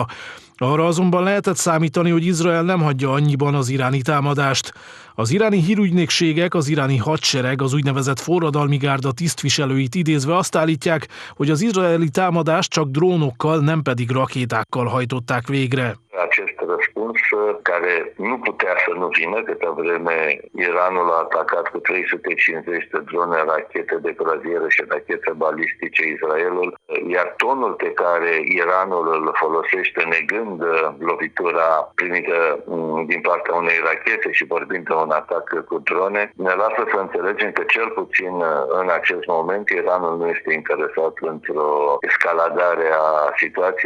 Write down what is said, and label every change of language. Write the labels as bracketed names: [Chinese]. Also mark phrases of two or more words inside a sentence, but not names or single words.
[Hungarian] Arra azonban lehetett számítani, hogy Izrael nem hagyja annyiban az iráni támadást. Az iráni hírügynökségek, az iráni hadsereg, az úgynevezett forradalmi gárda tisztviselőit idézve azt állítják, hogy az izraeli támadást csak drónokkal, nem pedig rakétákkal hajtották végre. [Romanian] Acest răspuns, care nu putea să nu vină, câtă vreme Iranul a atacat cu 350 de drone, rachete de croazieră și rachete balistice Israelul, iar tonul pe care Iranul îl folosește negând lovitura primită din partea unei rachete și vorbind de un atac cu drone, ne lasă să înțelegem că cel puțin în acest moment Iranul nu este interesat într-o escaladare a situației.